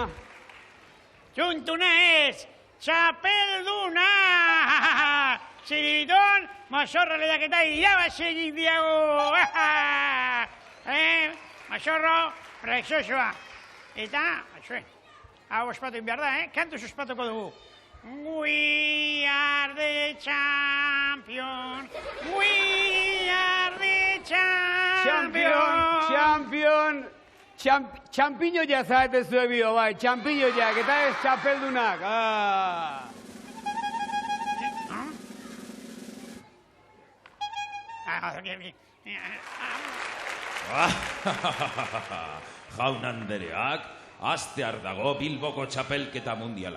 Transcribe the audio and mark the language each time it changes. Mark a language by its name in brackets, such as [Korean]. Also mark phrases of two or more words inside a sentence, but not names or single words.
[Basque] Tuntuna ez, txapelduna! Txiribitón, mozorro lehiaketa irabazegin diago! Mozorro, prezosoa. Eta, hau ospatu behar da, kantuz ospatuko dugu. [English] We are the champion, we are the champion. [Basque] Champiño ya zaete zue bio, bai, champiño ya, eta ez txapeldunak. Jaun andereak, astear dago Bilboko txapelketa mundiala.